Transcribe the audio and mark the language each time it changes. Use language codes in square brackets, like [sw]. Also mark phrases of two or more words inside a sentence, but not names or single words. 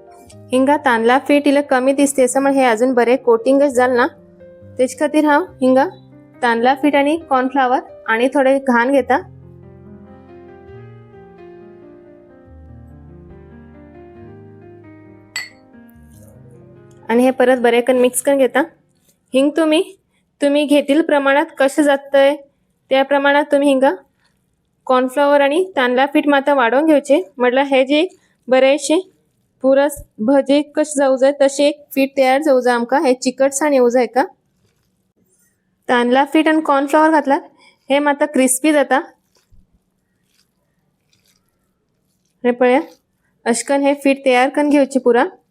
[kok] हिंगा तांदळा पीठ इला कमी दिसते असं हे अजून बरे कोटिंगच जाल ना तेच खातीर हांव हिंगा तांदळा पीठ आणि कॉर्नफ्लावर आणि थोडे घाण घेता आणि हे परत बरे करून मिक्स करून घेता। हिंग तुम्ही घेतील प्रमाणात कसे जातंय त्या प्रमाणात तुम्ही हिंगा कॉर्नफ्लावर आणि तांदळा पीठ मात्र वाढवून घ्यायचे म्हटलं हे जे बरेचसे पुरा भजे कसे जाऊ जाय तसे एक पीठ तयार जाऊ जा आमका हे चिकटसाण येऊ जाय का। तांदळा पीठ आणि कॉर्नफ्लावर घातला हे मात्र क्रिस्पी जाता हे पळया अशकन हे पीठ तयार करून घ्यायचे पुरा।